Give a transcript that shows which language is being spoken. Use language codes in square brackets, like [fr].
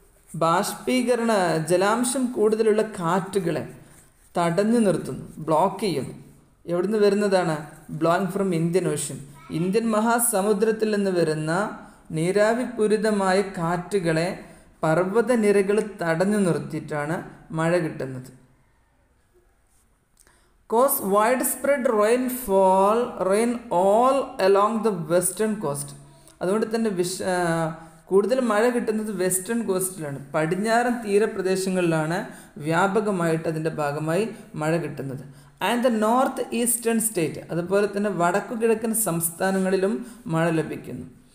[ml] ബാഷ്പീകരണ ജലാംശം കൂടുതലുള്ള കാറ്റുകളെ തടഞ്ഞു നിർത്തുന്നു, ബ്ലോക്ക് ചെയ്യുന്നു. എവിടുന്ന് വരുന്നതാണ്? [en] Blowing from Indian ocean. [ml] Indian മഹാസമുദ്രത്തിൽ നിന്ന് വരുന്ന നീരാവിപൂരിതമായ കാറ്റുകളെ പർവ്വത നിരകൾ തടഞ്ഞു നിർത്തിയിട്ടാണ് മഴ കിട്ടുന്നത്. [en] cause widespread rain all along the western coast. [ml] അതുകൊണ്ട് തന്നെ കൂടുതൽ മഴ കിട്ടുന്നത് വെസ്റ്റേൺ കോസ്റ്റിലാണ്, പടിഞ്ഞാറൻ തീരപ്രദേശങ്ങളിലാണ് വ്യാപകമായിട്ട് അതിൻ്റെ ഭാഗമായി മഴ കിട്ടുന്നത്. [en] and the north eastern state, [ml] അതുപോലെ തന്നെ വടക്കു കിഴക്കൻ സംസ്ഥാനങ്ങളിലും മഴ ലഭിക്കുന്നു.